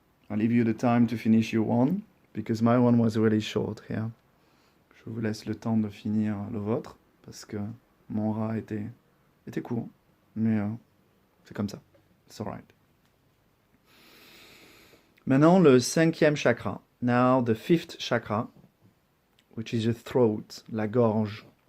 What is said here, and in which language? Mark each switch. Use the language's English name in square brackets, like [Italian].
[English] I'll leave you the time to finish your one, because my one was really short here. [French] Je vous laisse le temps de finir le vôtre, parce que mon Ra était court, mais c'est comme ça. [English] It's alright. [French] Maintenant, le 5e chakra. [English] Now, the 5th chakra, which is the throat, [French] la gorge.